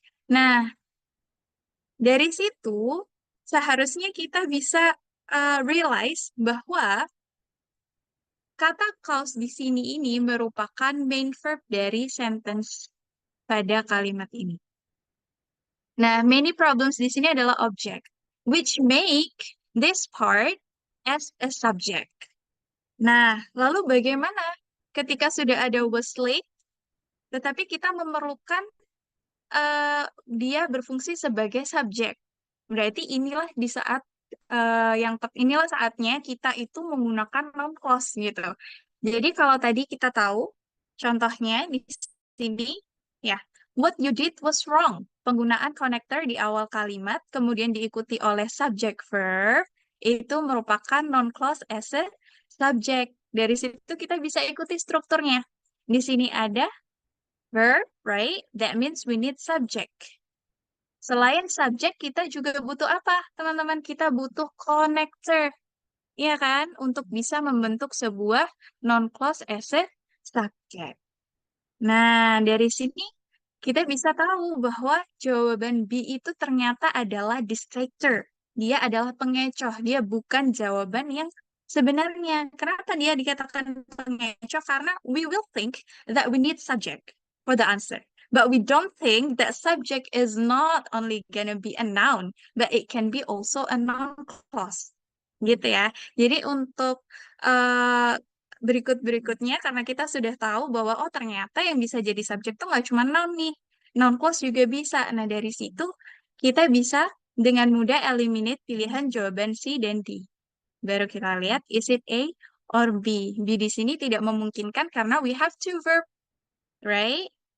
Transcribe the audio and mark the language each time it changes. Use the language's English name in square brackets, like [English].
[Indonesian] Nah, dari situ seharusnya kita bisa realize bahwa kata cause di sini ini merupakan main verb dari sentence pada kalimat ini. [English] Nah, many problems [Indonesian] di sini adalah [English] object, which make this part as a subject. [Indonesian] Nah, lalu bagaimana ketika sudah ada [English] was late, [Indonesian] tetapi kita memerlukan dia berfungsi sebagai subjek. Berarti inilah di saat inilah saatnya kita itu menggunakan noun clause gitu. Jadi kalau tadi kita tahu contohnya di sini ya, [English] what you did was wrong. [Indonesian] Penggunaan connector di awal kalimat kemudian diikuti oleh subject verb itu merupakan [English] noun clause as a subject. [Indonesian] Dari situ kita bisa ikuti strukturnya. Di sini ada verb, [English] right? That means we need subject. [Indonesian] Selain subjek, kita juga butuh apa, teman-teman? Kita butuh connector, ya kan? Untuk bisa membentuk sebuah [English] non-clause as a subject. [Indonesian] Nah, dari sini kita bisa tahu bahwa jawaban B itu ternyata adalah distractor. Dia adalah pengecoh, dia bukan jawaban yang sebenarnya. Kenapa dia dikatakan pengecoh? Karena [English] we will think that we need subject for the answer. But we don't think that subject is not only gonna be a noun, but it can be also a noun clause. [Indonesian] Gitu ya. Jadi untuk eh, berikut-berikutnya, karena kita sudah tahu bahwa oh ternyata yang bisa jadi subjek tuh nggak cuma noun nih. Noun clause juga bisa. Nah dari situ kita bisa dengan mudah eliminate pilihan jawaban C dan D. Baru kita lihat, [English] is it A or B? B [Indonesian] di sini tidak memungkinkan karena [English] we have two verb, right?